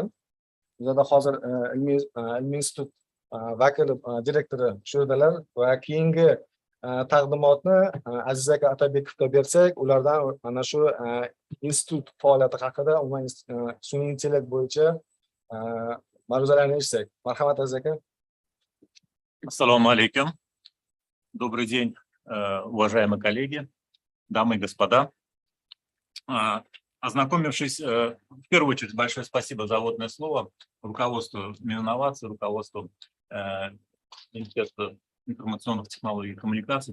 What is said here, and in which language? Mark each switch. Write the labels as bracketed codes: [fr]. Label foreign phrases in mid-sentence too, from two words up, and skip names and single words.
[uz] Bizda hozir ilmiy institut vakili direktori shu yerdalar va keyingi taqdimotni Aziz aka Atabekovga bersak, ulardan ana shu institut faoliyati haqida, umuman sun'iy intellekt bo'yicha ma'ruzalarni eshitsak. Marhamat Aziz aka. [ar] السلام عليكم. [ru] Добрый день, уважаемые коллеги, дамы и господа. Ознакомившись, в первую очередь, большое спасибо за вводное слово руководству Мининноваций, руководству Министерства информационных технологий и коммуникаций.